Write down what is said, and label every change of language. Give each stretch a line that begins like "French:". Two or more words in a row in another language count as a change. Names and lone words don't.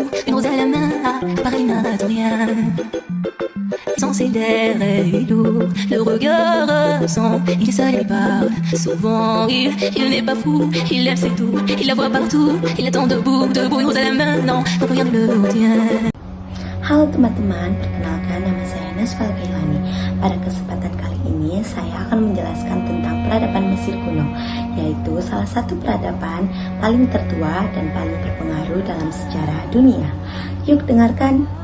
French: Une rose à la main, pareil n'attend rien. Sans ses l'air est lourd, le regard absent. Il est seul et parle souvent. Il n'est pas fou, il aime c'est tout. Il la voit partout, il attend debout. Une rose à la main, non, rien ne le retient.
Indonesian: Halo teman-teman, perkenalkan nama saya Nasfal Kailani. Pada kesempatan kali ini saya akan menjelaskan tentang peradaban Mesir kuno, yaitu salah satu peradaban paling tertua dan paling berpengaruh dalam sejarah dunia. Yuk dengarkan.